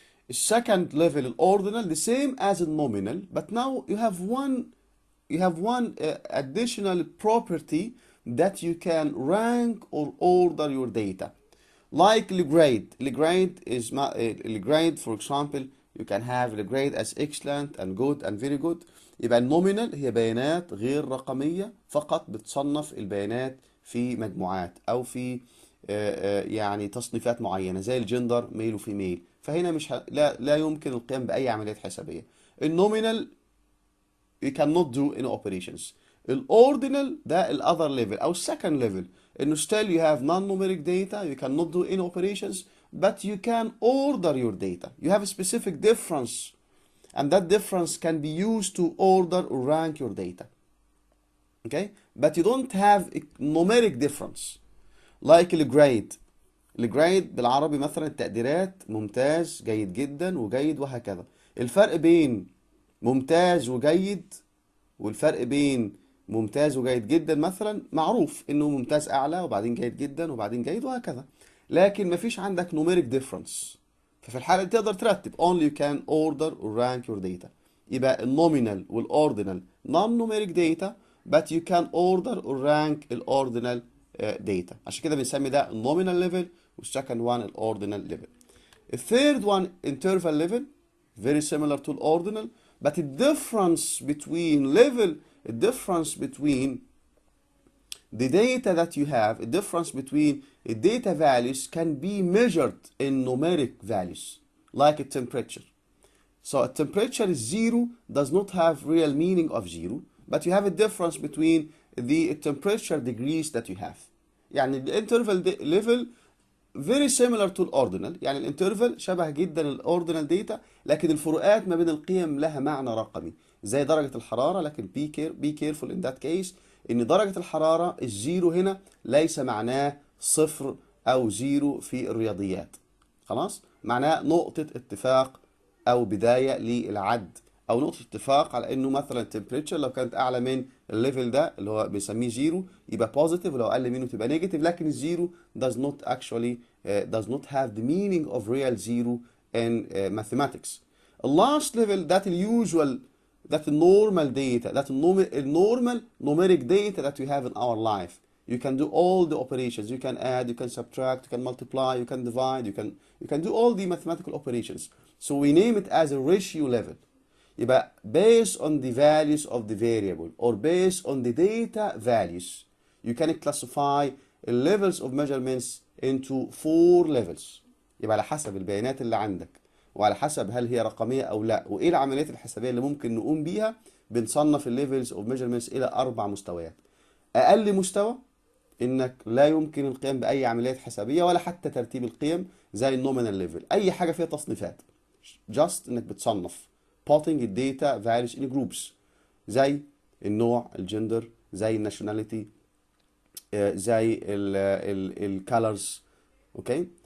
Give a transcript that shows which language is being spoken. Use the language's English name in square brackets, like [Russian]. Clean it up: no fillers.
[English] Second level, ordinal, the same as a nominal, but now you have one additional property that you can rank or order your data, like grade. Grade is grade, for example, you can have the grade as excellent and good and very good. [Arabic] يبقى النومينال هي بيانات غير رقمية فقط بتصنف البيانات في مجموعات أو في يعني تصنيفات معينة زي الجندر ميل وفيميل، فهنا مش لا يمكن القيام بأي عمليات حسابية. [English] النومينال you cannot do any operations. الأوردينال [Arabic] ده ال [English] other level [Arabic] أو [English] second level، [Arabic] إنه [English] still you have non-numeric data, you cannot do any operations, but you can order your data. You have a specific difference, and that difference can be used to order or rank your data. Okay, but you don't have a numeric difference like الجريد. [Arabic] الجريد بالعربي مثلا التقديرات ممتاز، جيد جدا، وجيد، وهكذا. الفرق بين ممتاز وجيد والفرق بين ممتاز وجيد جدا مثلا معروف انه ممتاز اعلى وبعدين جيد جدا وبعدين جيد وهكذا، لكن مفيش عندك [English] numeric difference. [Arabic] ففي الحالة دي تقدر ترتب [English] only you can order or rank your data. [Arabic] يبقى [English] النومينال والأوردينال non-numeric data but you can order or rank الأوردينال data. [Arabic] عشان كده بنسمي ده النومينال level والسكند one الأوردينال level. [English] الثيرد one interval level very similar to الأوردينال but the difference between level, the difference between the data that you have, a difference between data values can be measured in numeric values, like a temperature. So a temperature is 0 does not have real meaning of 0, but you have a difference between the temperature degrees that you have. [Arabic] يعني [English] the interval level very similar to [Arabic] الأوردينال، يعني الانترفال شبه جدا الأوردينال داتا، لكن الفروقات ما بين القيم لها معنى رقمي زي درجة الحرارة، لكن [English] be careful in that case [Arabic] ان درجة الحرارة الزيرو هنا ليس معناه صفر او زيرو في الرياضيات، خلاص، معناه نقطة اتفاق او بداية للعد او نقطة اتفاق على انه مثلا temperature لو كانت اعلى من الليفل ده اللي هو بنسميه زيرو يبقى positive، ولو اقل منه تبقى negative، لكن الزيرو [English] does not actually does not have the meaning of real zero in mathematics. The last level that the usual that the normal data, that normal numeric data that we have in our life. You can do all the operations. You can add, you can subtract, you can multiply, you can divide, you can do all the mathematical operations. So we name it as a ratio level. [Arabic] يبقى [English] based on the values of the variable or based on the data values, you can classify levels of measurements into 4 levels. [Arabic] يبقى على حسب البيانات اللي عندك وعلى حسب هل هي رقمية أو لا وإيه العمليات الحسابية اللي ممكن نقوم بيها، بنصنف الليفلز اوف ميجرمنتس إلى 4 مستويات. أقل مستوى إنك لا يمكن القيام بأي عمليات حسابية ولا حتى ترتيب القيم زي النومينال ليفل، أي حاجة فيها تصنيفات، [English] just [Arabic] إنك بتصنف [English] putting [Arabic] الداتا [English] values [Arabic] in groups زي النوع، الجندر، زي الناشوناليتي، زي الكالرز، أوكي.